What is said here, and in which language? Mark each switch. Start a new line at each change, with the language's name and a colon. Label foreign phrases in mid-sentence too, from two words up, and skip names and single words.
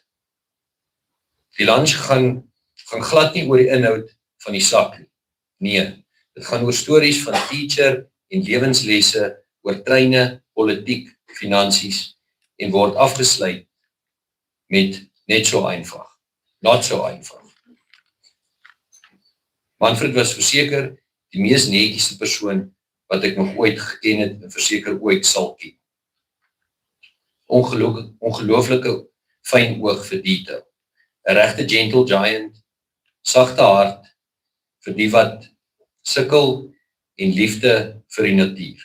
Afrikaans: Die lunch gaan glad nie oor die inhoud van die sak nie. Nee, dit gaan oor stories van teacher en lewenslesse oor treine, politiek, finansies en word afgesluit met net so einfach.
English: Not so einfach.
Afrikaans: Manfred was verseker die mees netjiese persoon wat ek nog ooit geken het en verseker ooit sal ken. Ongelooflike fyn oog vir detail. 'n Regte
English: gentle giant,
Afrikaans: sagte hart vir die wat sukkel en liefde vir die natuur.